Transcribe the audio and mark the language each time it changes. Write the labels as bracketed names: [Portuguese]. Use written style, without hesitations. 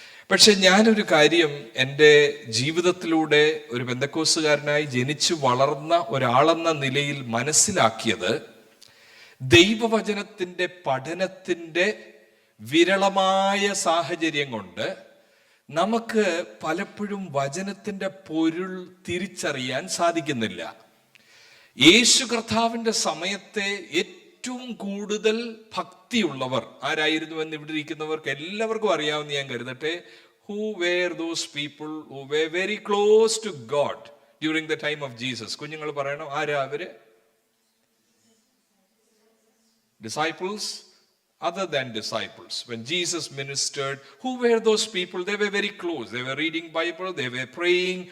[Malayalam] പക്ഷെ ഞാനൊരു കാര്യം എൻ്റെ ജീവിതത്തിലൂടെ ഒരു പെന്തക്കോസുകാരനായി ജനിച്ചു വളർന്ന ഒരാളെന്ന നിലയിൽ മനസ്സിലാക്കിയത്, ദൈവവചനത്തിന്റെ പഠനത്തിന്റെ വിരളമായ സാഹചര്യം കൊണ്ട് നമുക്ക് പലപ്പോഴും വചനത്തിന്റെ പൊരുൾ തിരിച്ചറിയാൻ സാധിക്കുന്നില്ല. യേശു കർത്താവിന്റെ സമയത്തെ ഏറ്റവും കൂടുതൽ ഭക്തിയുള്ളവർ ആരായിരുന്നു എന്ന് ഇവിടെ ഇരിക്കുന്നവർക്ക് എല്ലാവർക്കും അറിയാവുന്ന ഞാൻ കരുതട്ടെ. [English] Who were those people who were very close to God during the time of Jesus? [Malayalam] കുഞ്ഞുങ്ങൾ പറയണം, ആരാ അവര്? Disciples, [English] other than disciples. When Jesus ministered, who were those people? They were very close. They were reading Bible, they were praying.